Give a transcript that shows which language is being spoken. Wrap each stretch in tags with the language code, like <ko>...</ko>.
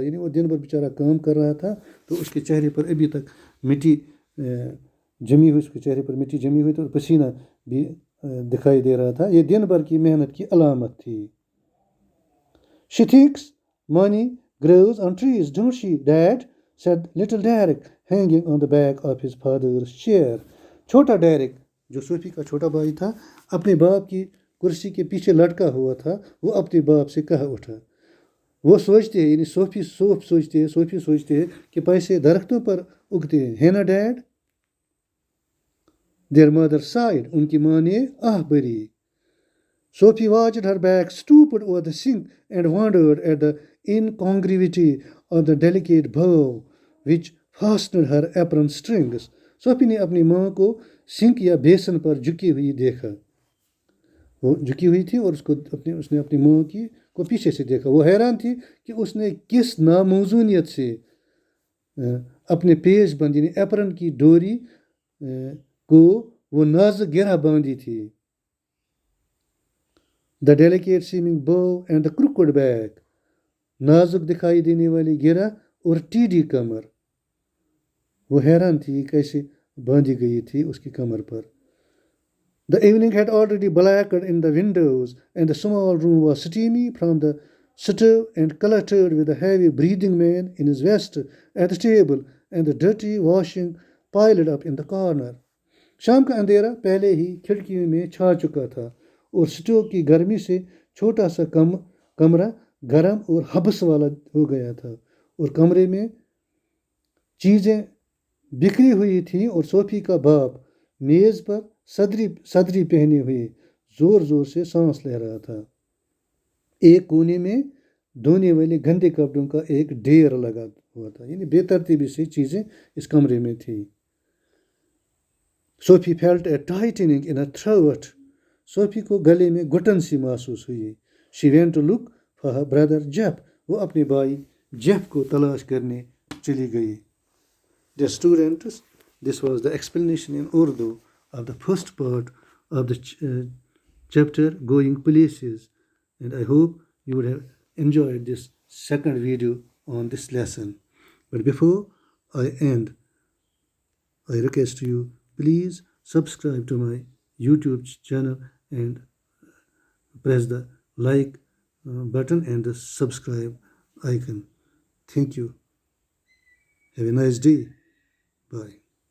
<ur>یعنی وہ دن بھر بیچارہ کام کر رہا تھا تو اس کے چہرے پر ابھی تک مٹی جمی ہوئی تھی اور پسینہ بھی دکھائی دے رہا تھا. یہ دن بھر کی محنت کی علامت تھی.</ur> <en>She thinks money grows on trees, don't she, Dad? said little Derek, hanging on the back of his father's chair.</en> <ur>چھوٹا ڈیرک, جو صوفی کا چھوٹا بھائی تھا, اپنے باپ کی کرسی کے پیچھے لٹکا ہوا تھا. وہ اپنے باپ سے کہا اٹھا. وہ سوچتے ہیں, یعنی صوفی سوچتے ہیں کہ پیسے درختوں پر اگتے ہیں, ہے نا ڈیڈ.</ur> <en>Their mother sighed.</en> <ur>ان کی ماں نے آہ بھری.</ur> <en>Sophie watched her back stooped over the sink and wondered at the incongruity of the delicate bow which fastened her apron strings.</en> <ur>Sophie نے اپنی ماں کو سنک یا بیسن پر جھکی ہوئی دیکھا. وہ جھکی ہوئی تھی اور اس نے اپنی ماں کو پیچھے سے دیکھا. وہ حیران تھی کہ اس نے کس ناموزونیت سے اپنے پیش بند یعنی ایپرن کی ڈوری کو وہ نازک گرہ باندھی تھی.</ur> <en>The delicate seeming bow and the crooked back.</en> <ur>نازک دکھائی دینے والی گرہ اور ٹیڑھی کمر. وہ حیران تھی کیسے باندھی گئی تھی اس کی کمر پر.</ur> <en>The evening had already blackened in the windows and the small room was steamy from the stove and cluttered with a heavy breathing man in his vest at the table and the dirty washing piled up in the corner.</en> <ur>شام کا اندھیرا پہلے ہی کھڑکیوں میں چھا چکا تھا اور سٹو کی گرمی سے چھوٹا سا کمرہ گرم اور حبس والا ہو گیا تھا اور کمرے میں چیزیں بکھری ہوئی تھیں اور صوفی کا باپ میز پر صدری پہنے ہوئے زور زور سے سانس لے رہا تھا. ایک کونے میں دھونے والے گندے کپڑوں کا ایک ڈھیر لگا ہوا تھا, یعنی بے ترتیبی سے چیزیں اس کمرے میں تھیں.</ur> <en>Sophie felt a tightening in her throat.</en> <ur>صوفی کو گلے میں گھٹن سی محسوس ہوئی.</ur> <en>She went to look for her brother Jeff.</en> <ur>وہ اپنے بھائی جیف کو تلاش کرنے چلی گئی.</ur> <en>Dear students, this was the explanation in Urdu of the first part of the chapter Going Places, and I hope you would have enjoyed this second video on this lesson. But before I end, I request you, please subscribe to my YouTube channel and press the like button and the subscribe icon. Thank you. Have a nice day. Bye.</en>